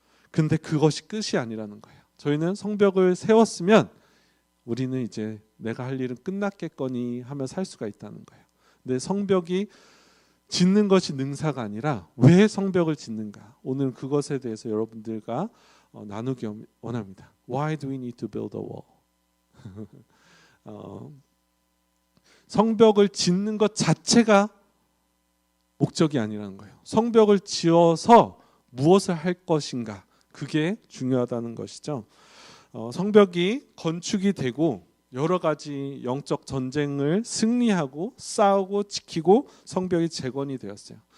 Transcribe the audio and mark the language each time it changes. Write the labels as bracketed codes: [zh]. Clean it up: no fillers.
[ko] 근데 그것이 끝이 아니라는 거예요. 저희는 성벽을 세웠으면 우리는 이제 내가 할 일은 끝났겠거니 하며 살 수가 있다는 거예요. 근데 성벽이 짓는 것이 능사가 아니라 왜 성벽을 짓는가? 오늘 그것에 대해서 여러분들과 나누기 원합니다. [en] Why do we need to build a wall? [ko] 성벽을 짓는 것 자체가 목적이 아니라는 거예요. 성벽을 지어서 무엇을 할 것인가? 그게 중요하다는 것이죠. 성벽이 건축이 되고 여러 가지 영적 전쟁을 승리하고 싸우고 지키고 성벽이 재건이 되었어요.